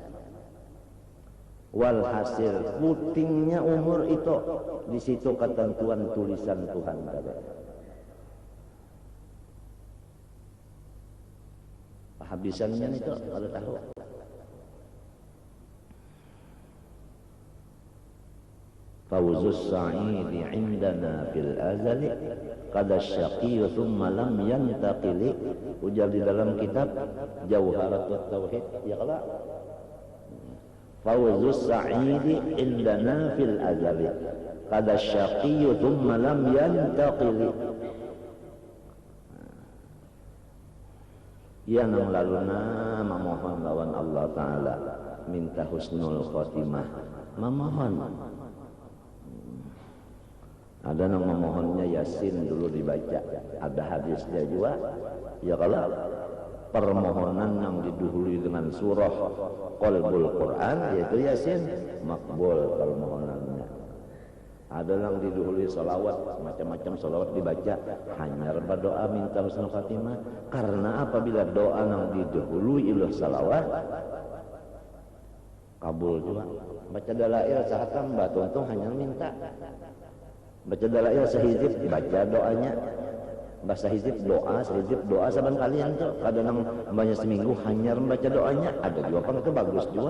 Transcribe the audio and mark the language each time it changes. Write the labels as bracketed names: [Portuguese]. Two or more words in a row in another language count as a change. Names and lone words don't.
[Banjar] Walhasil putingnya umur itu di situ ketentuan tulisan Tuhan tadi. Habisannya itu kalau tahu. [Arabic] فوز السعيد عندنا في الأزل قد شقي ثم لم ينتقل. [Banjar] Ujar di dalam kitab Jauharatut Tauhid, ya kalau [Arabic] فوز السعيد عندنا في الأزل قد شقي ثم لم ينتقل. [Banjar] Ya nang laluna memohon lawan Allah Ta'ala minta [Arabic] حسن الخاتمة, [Banjar] memohon. Ada yang memohonnya Yasin dulu dibaca, ada hadisnya juga. Ya kalau permohonan yang didahului dengan surah [Arabic] قلب القرآن [Banjar] yaitu Yasin, makbul permohonannya. Ada yang didahului salawat, macam-macam salawat dibaca, hanya berdoa minta [Arabic] حسن الخاتمة. [Banjar] Karena apabila doa yang didahului oleh salawat kabul juga. Baca dalail sahatam batuntung hanya minta. Baca dalail sehizib baca doanya. Bahasa hizib doa, sehizib doa saban kalian tuh. Kadang banyak seminggu hanya membaca doanya. Ada juga kan itu bagus juga.